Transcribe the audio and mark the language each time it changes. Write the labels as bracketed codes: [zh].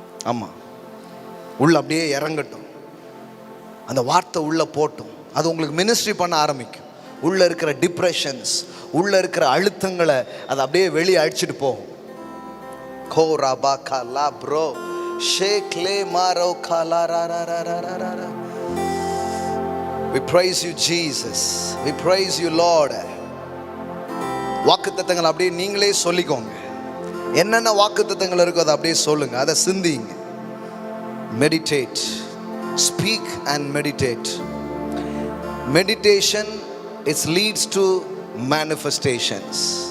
[ta] ஆமாம், உள்ள அப்படியே இறங்கட்டும், அந்த வார்த்தை உள்ளே போட்டும், அது உங்களுக்கு மினிஸ்ட்ரி பண்ண ஆரம்பிக்கும். உள்ளே இருக்கிற டிப்ரெஷன்ஸ், உள்ளே இருக்கிற அழுத்தங்களை அது அப்படியே வெளியே அழிச்சிட்டு போகும். கோரா பாக்கா லா bro ஷேக்லே மாரோ Kaala raw raw raw raw raw raw. [en] We praise you Jesus, we praise you Lord. [ta] வாக்குத்தத்தங்கள் அப்படியே நீங்களே சொல்லிக்கோங்க. என்னென்ன வாக்குத்தத்தங்கள் இருக்கோ அதை அப்படியே சொல்லுங்க, அதை சிந்திங்க. [en] Meditate, speak and meditate. Meditation it's leads to manifestations.